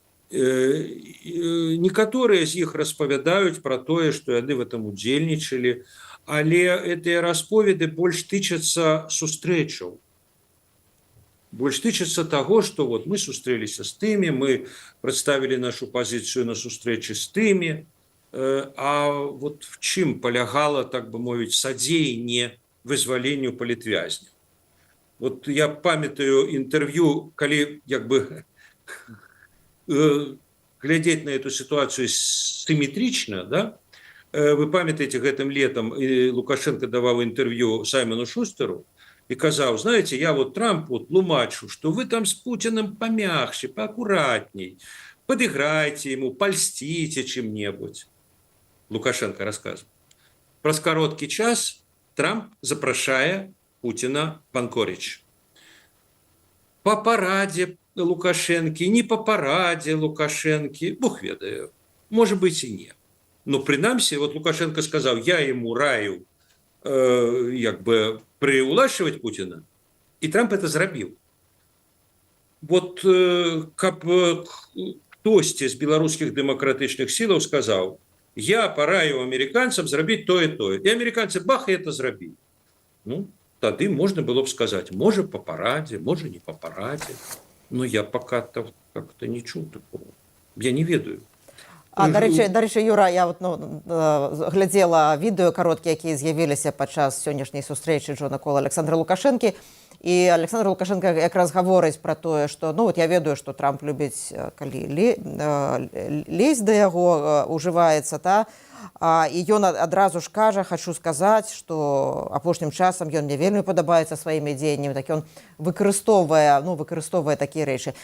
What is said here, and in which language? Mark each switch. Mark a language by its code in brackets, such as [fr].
[be] Некаторыя з іх распавядаюць пра тое, што яны в этом удзельнічалі, але гэтыя расповеды больш тычацца сустрэчаў. Больш тычацца таго, што вот мы сустрэліся з тымі, мы прадставілі нашу пазіцыю на сустрэчы з тымі, а вот в чым палягала, так бы мовіць, садзеянне вызваленню палітвязняў. [ru] Вот я памятаю интервью, калі як бы глядзець на эту ситуацию симметрично, да? Вы памятаете, гэтым летом Лукашенко давал интервью Саймону Шустеру и сказал: знаете, я вот Трампу тлумачу, что вы там с Путиным помягче, поаккуратней, подыграйте ему, польстите чем-нибудь. Лукашенко рассказывал. Праз кароткі час Трамп запрашае Путина в Анкоридж. По параде Лукашенки, не по параде Лукашенки, Бог ведае, может быть и не. Но принамсі, вот Лукашенко сказал, я ему раю как бы приулашивать Путина, и Трамп это зрабіў. [be] Вот каб хтосьці з беларускіх дэмакратычных сілаў сказал, я параю американцам зрабіць тое, и американцы бах, и это зрабілі. [ru] Ну, тады можно было бы сказать, может по параде, может не по параде, но я пока как-то не чуў такого. [be] Я не ведаю. А, дарэчы, Юра, я вот, глядзела відэо кароткія, якія з'явіліся падчас сённяшняй сустрэчы Джона Кола Александра Лукашэнкі, І Александр Лукашенко якраз гаворыць пра тое, што ну вот я ведаю, што Трамп любіць калі лезть да яго ужываецца, і ён адразу ж кажа, хачу сказаць, што апошнім часам ён мне вельмі падабаецца сваімі дзеяннямі, так ён выкарыстоўвае такія рэчы.